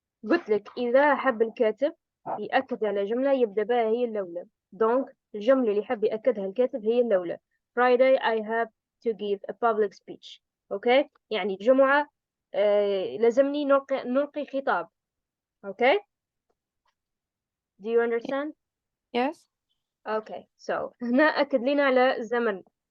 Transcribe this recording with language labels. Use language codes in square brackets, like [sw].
[ar] قلت لك إذا حب الكاتب يأكد على جملة يبدأ بها هي الأولى. [fr] Donc [ar] الجملة اللي حب يأكدها الكاتب هي الأولى. [en] Friday I have to give a public speech. Okay, [ar] يعني الجمعة لازمني نلقي خطاب. [en] Okay, do you understand? Yes. Okay, so [ar] هنا أكد لنا على الزمن.